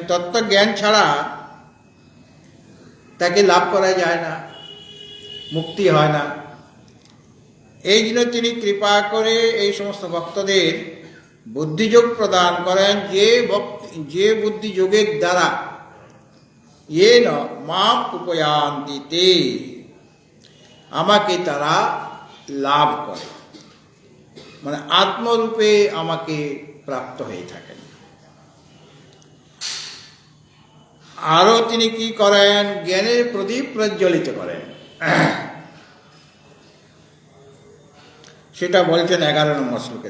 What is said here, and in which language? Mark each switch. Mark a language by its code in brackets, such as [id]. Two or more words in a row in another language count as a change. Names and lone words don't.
[bn] তত্ত্বজ্ঞান ছাড়া তাকে লাভ করা যায় না, মুক্তি হয় না। এই জন্য তিনি কৃপা করে এই সমস্ত ভক্তদের বুদ্ধিযোগ প্রদান করেন, যে বুদ্ধিযোগের দ্বারা [sa] येन माम उपयान्ति ते [bn] আমাকে তারা লাভ করে, মানে আত্মরূপে আমাকে প্রাপ্ত হয়ে থাকেন। আরো তিনি কি করেন? জ্ঞানের প্রদীপ প্রজ্বলিত করেন। সেটা বলছেন 11 নম্বর শ্লোকে।